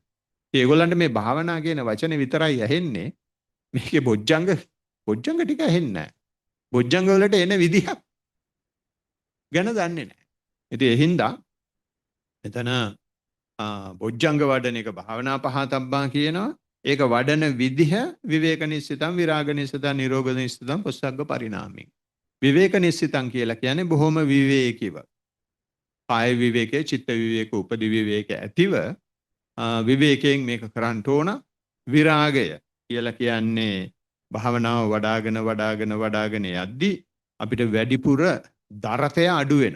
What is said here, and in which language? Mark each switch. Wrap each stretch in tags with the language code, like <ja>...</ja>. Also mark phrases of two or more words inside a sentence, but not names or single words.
<si>ඒගොල්ලන්ට මේ භාවනා කියන වචනේ විතරයි ඇහෙන්නේ. මේකේ බොජ්ජංග ටික ඇහෙන්නේ නැහැ. බොජ්ජංග වලට එන විදිහක් ගැන දන්නේ නැහැ. ඉතින් ඒ හින්දා මෙතන බොජ්ජංග වඩන එක භාවනා පහතබ්බා කියනවා. ඒක වඩන විදිහ</si> <pi>විවේක නිස්සිතං, විරාග නිස්සිතං, නිරෝධ නිස්සිතං, පොස්සග්ග පරිණාමී. විවේක නිස්සිතං</pi> <si>කියලා කියන්නේ බොහොම විවේකීව. කාය විවේකයේ, චිත්ත විවේක, උපදි විවේක ඇතිව විවේකයෙන් මේක කරන්න ඕන. විරාගය කියලා කියන්නේ භාවනාව වඩාගෙන යද්දී අපිට වැඩිපුර දරතය අඩු වෙනවා.</si>